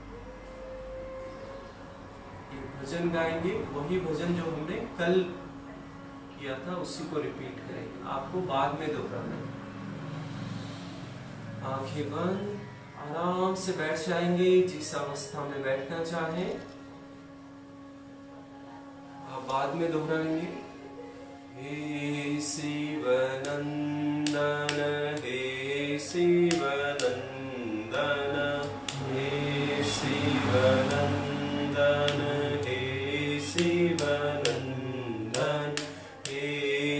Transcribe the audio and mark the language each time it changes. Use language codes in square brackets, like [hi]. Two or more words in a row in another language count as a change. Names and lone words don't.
[hi] ये भजन गाएंगे, वही भजन जो हमने कल किया था उसी को रिपीट करेंगे, आपको बाद में दोहराना है। आंखें बंद, आराम से बैठ जाएंगे जिस अवस्था में बैठना चाहें। आप बाद में दोहराएंगे। हे शिव नंदन, हे शिव नंदन, हे शिव नंदन, हे शिव नंदन, हे